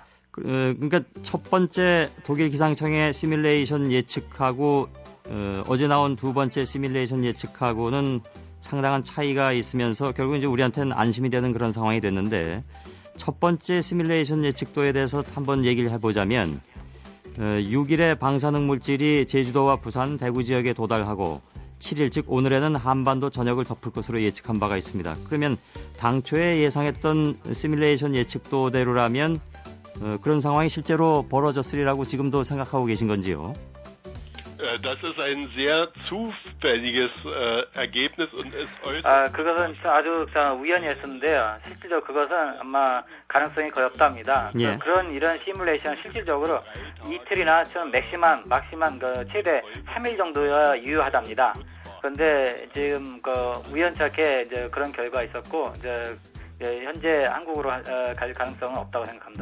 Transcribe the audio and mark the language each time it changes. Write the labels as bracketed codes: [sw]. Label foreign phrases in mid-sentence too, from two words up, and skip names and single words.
[ko] 그러니까 첫 번째 독일 기상청의 시뮬레이션 예측하고 어제 나온 두 번째 시뮬레이션 예측하고는 상당한 차이가 있으면서 결국 이제 우리한테는 안심이 되는 그런 상황이 됐는데 첫 번째 시뮬레이션 예측도에 대해서 한번 얘기를 해보자면 6일에 방사능 물질이 제주도와 부산, 대구 지역에 도달하고 7일 즉 오늘에는 한반도 전역을 덮을 것으로 예측한 바가 있습니다. 그러면 당초에 예상했던 시뮬레이션 예측도대로라면 그런 상황이 실제로 벌어졌으리라고 지금도 생각하고 계신 건지요? [de] Das ist ein sehr zufälliges Ergebnis und ist [ko] 그것은 아주 우연이었는데요. 실질적으로 그것은 아마 가능성이 거의 없답니다. 예. 이런 시뮬레이션 실질적으로 이틀이나 좀 막시만 최대 3일 정도야 유효하답니다. 그런데 지금 우연찮게 이제 그런 결과가 있었고 현재 한국으로 갈 가능성은 없다고 생각합니다.